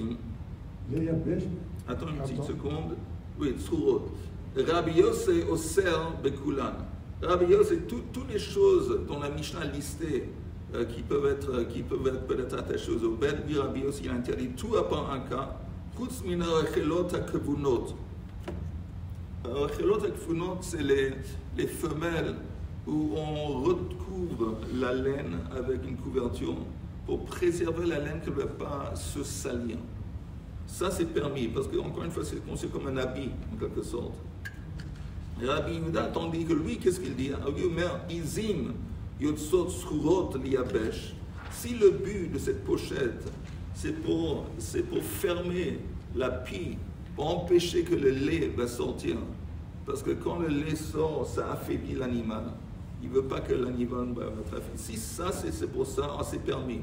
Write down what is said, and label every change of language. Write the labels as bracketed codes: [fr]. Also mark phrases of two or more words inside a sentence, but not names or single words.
[fr] Attends une petite seconde. Oui, Tsurot. [he] רבי יוסי אוסר בכולן. [fr] Rabbi Yosef, c'est toutes les choses dont la Mishnah a listé qui peuvent être peut-être attachées aux obèdes. Lui, Rabbi Yosef, il interdit tout à part un cas. [he] חוץ מן הרחלות הכבונות. רחלות הכבונות, [fr] c'est les femelles où on recouvre la laine avec une couverture pour préserver la laine qu'elle ne va pas se salir. Ça, c'est permis, parce que, encore une fois, c'est conçu comme un habit, en quelque sorte. Rabbi Yehuda, tandis que lui, qu'est-ce qu'il dit? [he] עזים יוצאות צרורות ליבש. [fr] Si le but de cette pochette, c'est pour fermer la pie, pour empêcher que le lait va sortir, parce que quand le lait sort, ça affaiblit l'animal. Il ne veut pas que l'animal va être affaibli. Si ça, c'est pour ça, c'est permis.